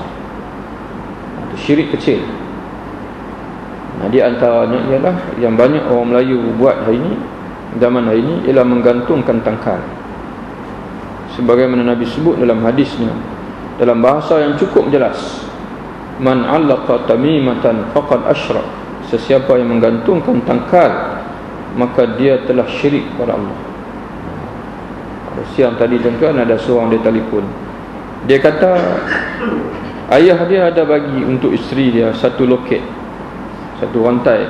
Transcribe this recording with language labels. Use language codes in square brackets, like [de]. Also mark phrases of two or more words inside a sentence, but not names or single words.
[ms] Itu syirik kecil. Di antaranya ialah yang banyak orang Melayu buat hari ini, zaman hari ini, ialah menggantungkan tangkal. Sebagaimana Nabi sebut dalam hadisnya, dalam bahasa yang cukup jelas, [ar] من علق تميمة فقد أشرك. [ms] Sesiapa yang menggantungkan tangkal, maka dia telah syirik kepada Allah. Siang tadi tuan-tuan, ada seorang dia telefon. Dia kata ayah dia ada bagi untuk isteri dia satu loket, satu rantai.